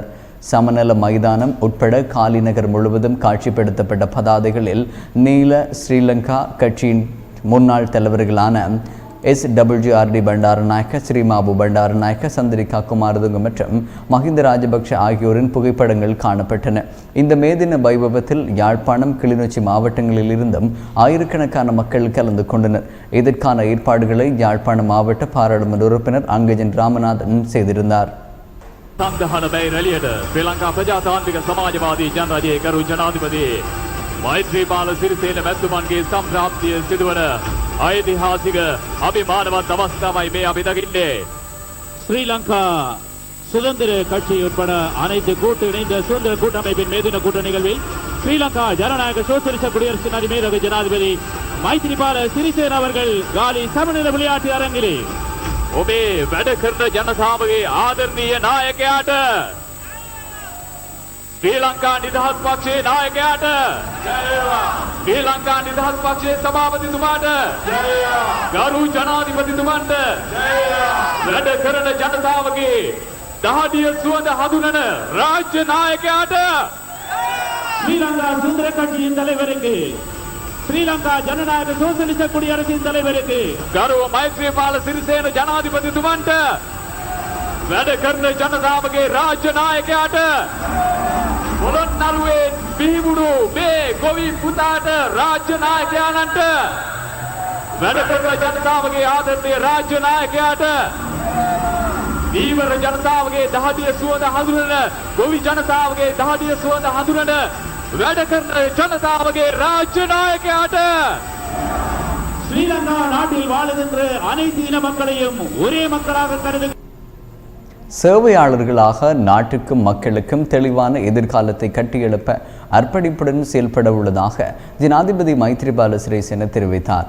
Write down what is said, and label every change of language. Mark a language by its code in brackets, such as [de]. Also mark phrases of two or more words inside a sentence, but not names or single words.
[ta] சமநல மைதானம் உட்பட காலி நகர் முழுவதும் காட்சிப்படுத்தப்பட்ட பதாதைகளில் நீல ஸ்ரீலங்கா கட்சியின் முன்னாள் தலைவர்களான SWRD பண்டாரநாயக்க, ஸ்ரீமாபு பண்டாரநாயக்க, சந்திரிகா குமாரதுங்க மற்றும் மஹிந்த ராஜபக்ஷ ஆகியோரின் புகைப்படங்கள் காணப்பட்டன. இந்த மேதின வைபவத்தில் யாழ்ப்பாணம், கிளிநொச்சி மாவட்டங்களில் இருந்தும் ஆயிரக்கணக்கான மக்கள் கலந்து கொண்டனர். இதற்கான ஏற்பாடுகளை யாழ்ப்பாண மாவட்ட பாராளுமன்ற உறுப்பினர் அங்கஜன் ராமநாதன் செய்திருந்தார். [si] මෛත්‍රීපාල සිරිසේන මැතිතුමන්ගේ සම්ප්‍රාප්තිය සිදුවන ඓතිහාසික අභිමානවත් අවස්ථාවයි මේ අපි දකින්නේ. [ta] ஸ்ரீலங்கா சுதந்திர கட்சி உட்பட அனைத்து கூட்டு இணைந்த சுதந்திர கூட்டமைப்பின் மேதின கூட்ட நிகழ்வில் ஸ்ரீலங்கா ஜனநாயக சோசலிச குடியரசின் அதிமேதக ஜனாதிபதி மைத்ரிபால சிறிசேன அவர்கள் காலி சமநல விளையாட்டு அரங்கிலே [si] ඔබේ වැඩ කරන ජනතාවගේ ආදරණීය නායකයාට, ශ්‍රී ලංකා නිදහස් පක්ෂයේ නායකයාට, ශ්‍රී ලංකා නිදහස් පක්ෂයේ සභාපතිතුමාට, ගරු ජනාධිපතිතුමන්ට, වැඩ කරන ජනතාවගේ දහඩිය සුවඳ හඳුනන රාජ්‍ය නායකයාට, [ta] ஸ்ரீலங்கா சுதந்திர கட்சியின் தலைவருக்கு, ஸ்ரீலங்கா ஜனநாயக சோசலிச குடியரசின் தலைவருக்கு, [si] ගරු මෛත්‍රීපාල සිරිසේන ජනාධිපතිතුමන්ට, වැඩ කරන ජනතාවගේ රාජ්‍ය නායකයාට, පොළොන්නරුවේ බිහිවුණු මේ ගොවි පුතාට, රාජ්‍ය නායකයාණන්ට, වැඩ කරන ජනතාවගේ ආදරණීය රාජ්‍ය නායකයාට, දීවර ජනතාවගේ දහදිය සුවඳ හඳුනන, ගොවි ජනතාවගේ දහදිය සුවඳ හඳුනන, වැඩ කරන ජනතාවගේ රාජ්‍ය නායකයාට, [ta] ஸ்ரீலங்கா நாட்டில் வாழுகின்ற அனைத்து இன மக்களையும் ஒரே மக்களாக கருது சேவையாளர்களாக நாட்டுக்கும் மக்களுக்கும் தெளிவான எதிர்காலத்தை கட்டியெழுப்ப அர்ப்பணிப்புடன் செயல்பட உள்ளதாக ஜனாதிபதி மைத்ரிபால சிறிசேன தெரிவித்தார்.